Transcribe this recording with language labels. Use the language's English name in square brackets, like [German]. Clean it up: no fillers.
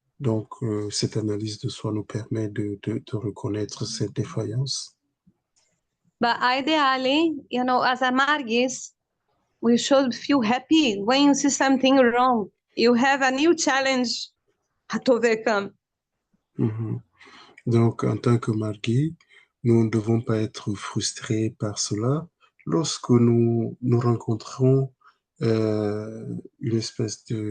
[French] Donc, cette analyse de soi nous permet de reconnaître cette défaillance. [English] But ideally, you know, as a Margis, we should feel happy when you see something wrong. You have a new challenge to overcome. [French] Donc, en tant que Margui, nous ne devons pas être frustrés par cela. Lorsque nous rencontrons une espèce